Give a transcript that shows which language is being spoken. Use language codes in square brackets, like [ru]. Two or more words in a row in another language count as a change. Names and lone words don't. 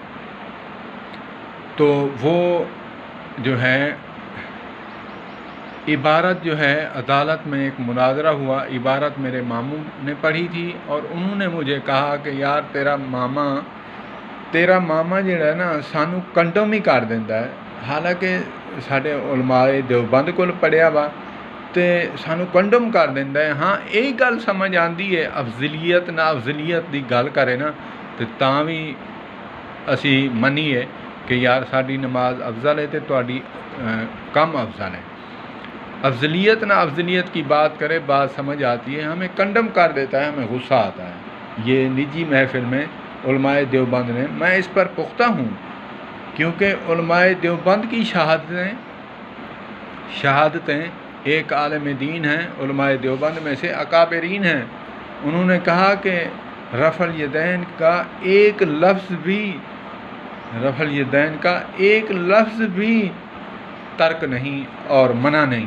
[ur] تو وہ جو ہے عبارت جو ہے، عدالت میں ایک مناظرہ ہوا، عبارت میرے ماموں نے پڑھی تھی، اور انہوں نے مجھے کہا کہ [pa] یار تیرا ماما جڑا ہے نا سانو کنڈم ہی کر دیندہ ہے، [ur] حالانکہ ساڈے علماء دیوبند کول پڑھیا وا تے سانو کنڈم کر دیندہ ہے۔ [pa] ہاں ایک گل سمجھ آندی ہے، افضلیت نا افضلیت دی گل کرے نا تے تاں وی اسی منیے کہ یار ساڈی نماز افضل ہے تے تہاڈی کم افضل ہے۔ [ur] افضلیت نہ افضلیت کی بات کرے، بات سمجھ آتی ہے، ہمیں کنڈم کر دیتا ہے، ہمیں غصہ آتا ہے۔ یہ نجی محفل میں علماء دیوبند نے، میں اس پر پختہ ہوں، کیونکہ علماء دیوبند کی شہادتیں ایک عالم دین ہیں، علماء دیوبند میں سے اکابرین ہیں، انہوں نے کہا کہ رفع الیدین کا ایک لفظ بھی ترک نہیں اور منع نہیں۔